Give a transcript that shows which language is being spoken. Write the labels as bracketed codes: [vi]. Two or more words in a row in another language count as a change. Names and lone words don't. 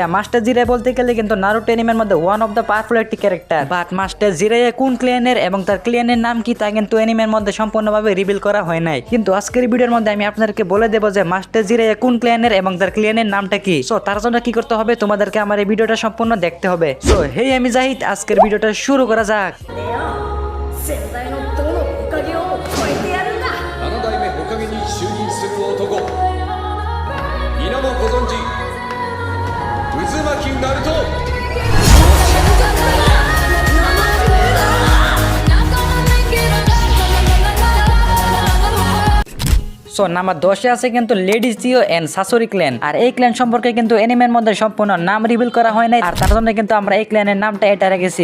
[bn] মাস্টার জিরাইয়া বলতে গেলে কিন্তু নারুটো অ্যানিমের মধ্যে [en] one of the powerful [bn] একটি ক্যারেক্টার, বাট মাস্টার জিরাইয়া কোন ক্ল্যানের এবং তার ক্ল্যানের নাম কি তা কিন্তু অ্যানিমের মধ্যে সম্পূর্ণভাবে রিভিল করা হয় নাই। কিন্তু আজকের ভিডিওর মধ্যে আমি আপনাদেরকে বলে দেবো যে মাস্টার জিরাইয়া কোন ক্ল্যানের এবং তার ক্ল্যানের নামটা কি। সো তার জন্য কি করতে হবে, তোমাদেরকে আমার এই ভিডিওটা সম্পূর্ণ দেখতে হবে। সো হেই, আমি জাহিদ, আজকের ভিডিওটা শুরু করা যাক। [ja] 先代の友のおかげを超えてやるんだ。 7代目おかげに就任する男皆もご存知渦巻ナルト。 [bn] সো নাম্বার 10-এ আছে কিন্তু লেডি জিও এন্ড সাসরি ক্ল্যান। আর এই ক্ল্যান সম্পর্কে কিন্তু এনিমের মধ্যে সম্পূর্ণ নাম রিভিল করা হয় নাই, আর তার জন্য কিন্তু আমরা এই ক্ল্যানের নামটা এটা রেখেছি।